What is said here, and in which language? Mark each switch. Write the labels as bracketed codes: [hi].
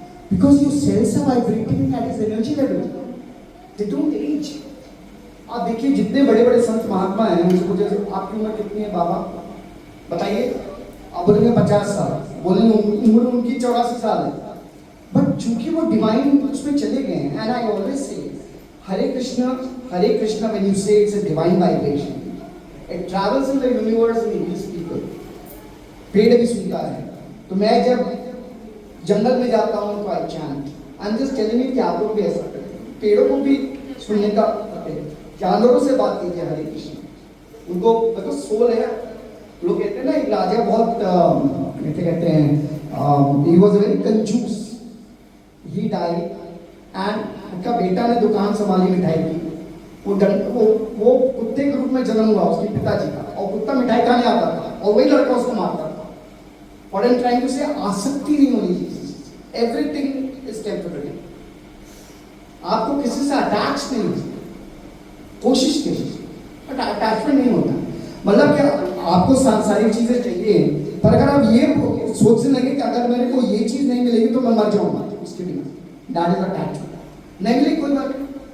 [en] Because your cells are vibrating at its energy level. They don't age. [hi] आप देखिए जितने बड़े बड़े संत महात्मा हैं, उनसे पूछे आपकी उम्र कितनी है बाबा? बताइए. आप बोलेंगे 50 साल, बोलेंगे उम्र उनकी 84 साल है. बट चूंकि वो डिवाइन उसमें चले गए हैं, [en] and I always say, Hare Krishna, when you say it's a divine vibration, it travels in the universe and heals people. [hi] पेड़ भी सुनता है. तो मैं जब जंगल में जाता हूँ तो [en] I chant. I'm just telling you [hi] कि आप लोग भी ऐसा करें. पेड़ों को भी सुनने का जानवरों से बात कीजिए हरे कृष्ण. उनको मतलब सोल है. लोग कहते हैं ना एक राजा बहुत कहते हैं [en] he was very [hi] कंजूस. [en] He died and [hi] उनका बेटा ने दुकान संभाली मिठाई की. वो कुत्ते के रूप में जन्म हुआ उसके पिताजी का, और कुत्ता मिठाई खाने आता था और वही लड़का उसको मारता था. [en] What I'm trying to say, [hi] आसक्ति नहीं होनी चाहिए. [en] Everything is temporary. [hi] आपको किसी से अटैच नहीं हो, कोशिश कीजिए, बट अटैचमेंट नहीं होता. मतलब क्या आपको सारी चीजें चाहिए, पर अगर आप ये सोचने लगे कि अगर मेरे को ये चीज नहीं मिलेगी तो मैं मर जाऊंगा, उसके बिना [en] That is attachment. [hi] नहीं मिलेगी कोई बात नहीं.